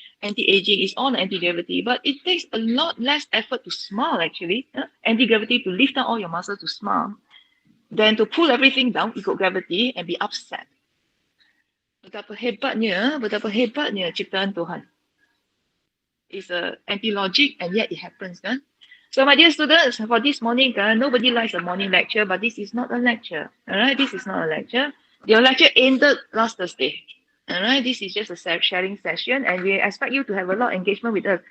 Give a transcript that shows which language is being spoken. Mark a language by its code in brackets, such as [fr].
[en] Anti-aging is all anti-gravity. But it takes a lot less effort to smile actually. Anti-gravity to lift up all your muscles to smile. Than to pull everything down, ikut gravity and be upset. [ms] Betapa hebatnya ciptaan Tuhan. [en] It's anti-logic and yet it happens, kan? So my dear students, for this morning, nobody likes a morning lecture, but this is not a lecture. Alright, this is not a lecture. Your lecture ended last Thursday. Alright, this is just a sharing session and we expect you to have a lot of engagement with us.